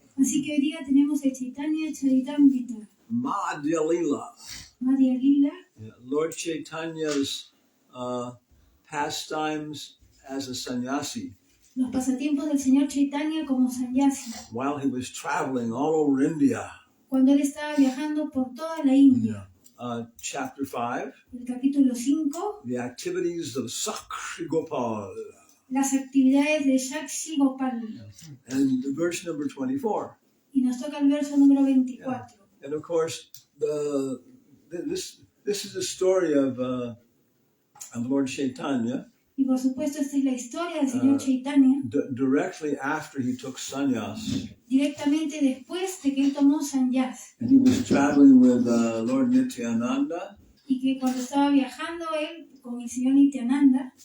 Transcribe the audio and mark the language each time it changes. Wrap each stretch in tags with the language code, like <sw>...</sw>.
<es>Así que hoy día tenemos el Caitanya Caritamrta</es> <sa>Madhya-Lila. Madhya-Lila.</sa> <en>Yeah, Lord Chaitanya's pastimes as a sannyasi.</en> <es>Los pasatiempos del Señor Chaitanya como sannyasi.</es> <en>While he was traveling all over India.</en> <es>Cuando él estaba viajando por toda la India.</es> <en>Chapter 5.</en> <es>El capítulo 5.</es> <en>The activities of Sākṣi-gopāla.</en> <es>Las actividades de Sākṣi-gopāla.</es> <en>And verse number 24.</en> <es>Y nos toca el verso número 24.</es> <en>Yeah. And of course, this is the story of Lord Chaitanya.</en> <es>Y por supuesto esta es la historia del Señor Chaitanya.</es> <en>Directly after he took sannyas.</en> <es>Directamente después de que él tomó sannyas.</es> <en>And he was traveling with Lord Nityananda.</en> <es>Y que cuando estaba viajando él con el Señor Nityananda.</es>